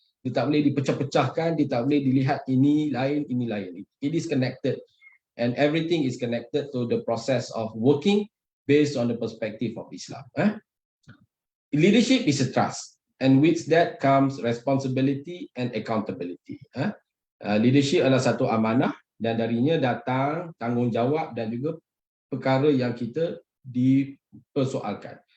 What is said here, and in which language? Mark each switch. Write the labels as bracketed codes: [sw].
[ms] Dia tak boleh dipecah-pecahkan, dia tak boleh dilihat ini lain, ini lain. [en] It is connected, and everything is connected to the process of working based on the perspective of Islam. Leadership is a trust, and with that comes responsibility and accountability. [ms] Leadership adalah satu amanah dan darinya datang tanggungjawab dan juga perkara yang kita dipersoalkan.